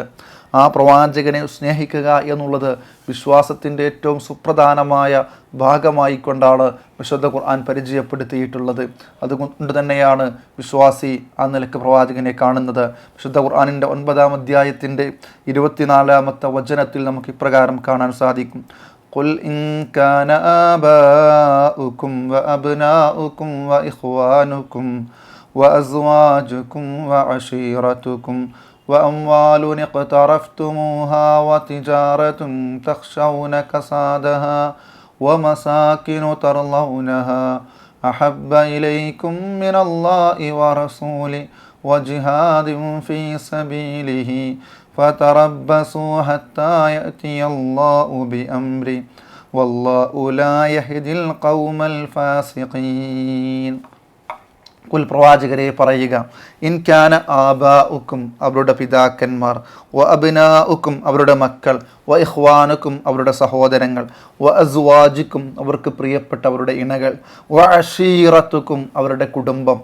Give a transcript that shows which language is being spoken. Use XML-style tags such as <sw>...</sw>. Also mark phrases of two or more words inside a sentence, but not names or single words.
<ml>ആ പ്രവാചകനെ സ്നേഹിക്കുക എന്നുള്ളത് വിശ്വാസത്തിൻ്റെ ഏറ്റവും സുപ്രധാനമായ ഭാഗമായിക്കൊണ്ടാണ് വിശുദ്ധ ഖുർആൻ പരിചയപ്പെടുത്തിയിട്ടുള്ളത്. അതുകൊണ്ട് തന്നെയാണ് വിശ്വാസി ആ നിലക്ക് പ്രവാചകനെ കാണുന്നത്. വിശുദ്ധ ഖുർആനിൻ്റെ 9-ാം അധ്യായത്തിൻ്റെ 24-ാമത്തെ വചനത്തിൽ നമുക്ക് ഇപ്രകാരം കാണാൻ സാധിക്കും.</ml> <ar>قل إن كان آباؤكم وأبناؤكم وإخوانكم وأزواجكم وعشيرتكم وأموال اقترفتموها وتجارة تخشون كسادها ومساكن ترضونها أحب إليكم من الله ورسوله وجهاد في سبيله فتربصوا حتى يأتي الله بأمره والله لا يهدي القوم الفاسقين.</ar> <ml>പ്രവാചകരെ പറയുക,</ml> <ar>إن كان آباؤكم</ar> <ml>അവരുടെ പിതാക്കന്മാർ,</ml> <ar>و أبناؤكم</ar> <ml>അവരുടെ മക്കൾ,</ml> <ar>و إخوانكم</ar> <ml>അവരുടെ സഹോദരങ്ങൾ,</ml> <ar>و أزواجكم</ar> <ml>അവർക്ക് പ്രിയപ്പെട്ടവരുടെ ഇണകൾ,</ml> <ar>و عشيرتكم</ar> <ml>അവരുടെ കുടുംബം.</ml>